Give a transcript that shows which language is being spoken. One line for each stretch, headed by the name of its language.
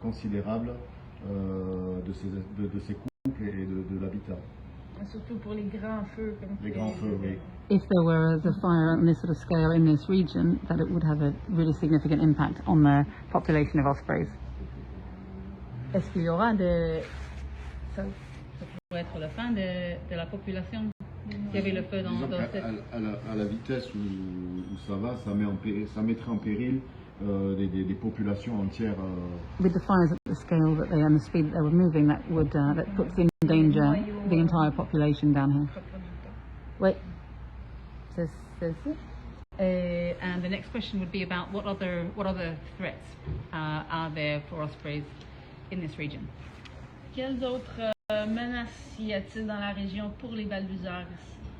French: considérable de ces couples et de l'habitat. Surtout pour les grands feux. Comme Les grands feux, oui.
English: If there were a fire on this sort of scale in this region, that it would have a really significant impact on the population of ospreys.
French: Est-ce qu'il y aura des... Ça pourrait être la fin de la population? S'il y avait le feu dans cette... À la vitesse où ça va, ça mettrait en péril des populations entières.
English: With the fires at the scale that they and the speed that they were moving, that puts in danger the entire population down here. Wait. And the next question would be about what other threats are there for ospreys in this region?
French: Quelles autres menaces y a-t-il dans la région pour les balbuzards ici?